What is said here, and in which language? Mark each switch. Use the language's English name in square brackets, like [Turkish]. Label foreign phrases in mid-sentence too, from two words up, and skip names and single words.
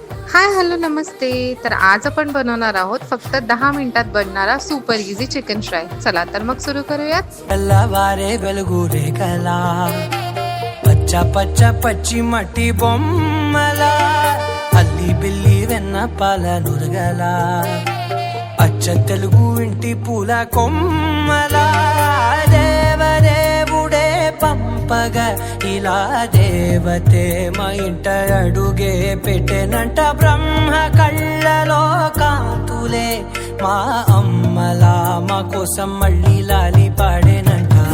[English] hi hello [Marathi] नमस्ते. तर आज आपण बनवणार आहोत फक्त 10 मिनिटात बनणारा [English] super easy chicken fry. [Marathi] चला तर मग सुरू करूयात. [Telugu] తెల్లవారే వెలుగురే కలా పచ్చ పచ్చ పచ్చి మట్టి బొమ్మల అల్లి బిల్లి వెన్న పాల నురగల అచ్చ తెలుగు ఇంటి పూల కొమ్మల దేవదేవుడే పంపగా ఇలా దేవతే మా ఇంట అడుగే పెట్టెనంట బ్రహ్మ కళ్ళలో కాంతులే మా అమ్మలా మా కోసం మళ్ళీ లాలి పాడేనంట.